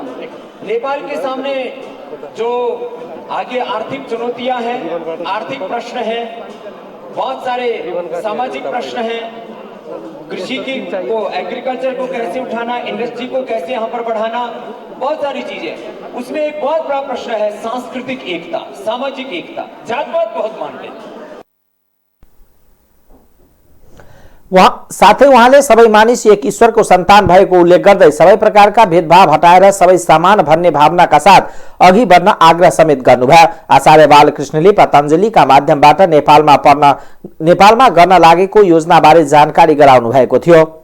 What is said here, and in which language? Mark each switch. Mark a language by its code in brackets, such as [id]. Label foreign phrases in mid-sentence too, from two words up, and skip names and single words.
[hi] नेपाल के सामने जो आगे आर्थिक चुनौतियां हैं, आर्थिक प्रश्न हैं, बहुत सारे सामाजिक प्रश्न हैं, कृषि को, एग्रीकल्चर को कैसे उठाना, इंडस्ट्री को कैसे यहाँ पर बढ़ाना, बहुत सारी चीजें। उसमें एक बहुत बड़ा प्रश्न है सांस्कृतिक एकता, सामाजिक एकता। जातपात बहुत मानते हैं। [ne] साथै उहाँले सबै मानिस एक ईश्वरको सन्तान भएको उल्लेख गर्दै सबै प्रकारका भेदभाव हटाएर सबै समान भन्ने भावनाका साथ अघि बढ्न आग्रह समेत गर्नुभयो। आचार्य बालकृष्णले पतञ्जलिका माध्यमबाट नेपालमा गर्न लागेको योजनाबारे जानकारी गराउनु भएको थियो।